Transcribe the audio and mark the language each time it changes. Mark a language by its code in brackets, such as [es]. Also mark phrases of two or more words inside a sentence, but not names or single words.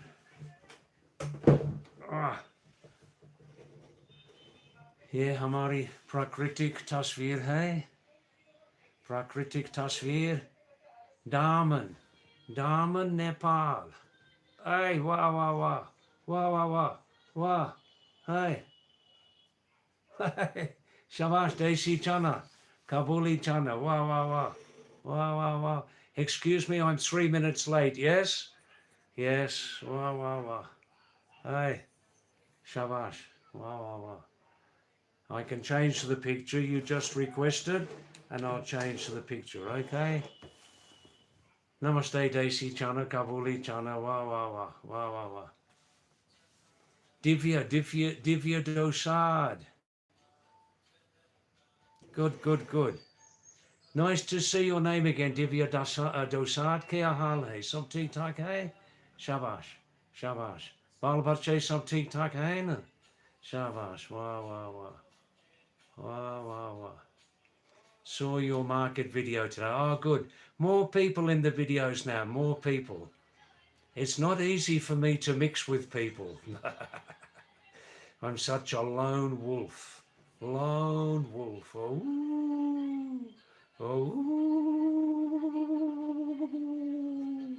[hi] ये हमारी प्राकृतिक तस्वीर है, प्राकृतिक तस्वीर, दामन, दामन नेपाल, ऐ वाह वाह वाह वाह वाह वाह वाह, है शाबाश, देसी चना, काबुली चना, वाह वाह वाह वाह वाह वाह, [en] excuse me, I'm 3 minutes late, yes, yes, [hi] वाह वाह वाह, है शाबाश, वाह वाह वाह, [en] I can change the picture you just requested and I'll change the picture, okay? [hi] नमस्ते देसी चना, काबुली चना, वाह वाह वाह, वाह वाह वाह. Divya Dosad. [en] Good, good, good. Nice to see your name again, Divya Dosad. [hi] क्या हाल है? सब ठीक ठाक है? शाबाश, शाबाश. बाल बच्चे सब ठीक ठाक है ना? शाबाश, वाह वाह वाह। वाह वाह वाह. [en] Saw your market video today. Oh, good. More people in the videos now, more people. It's not easy for me to mix with people. I'm such a lone wolf. Lone wolf. Oh, oh.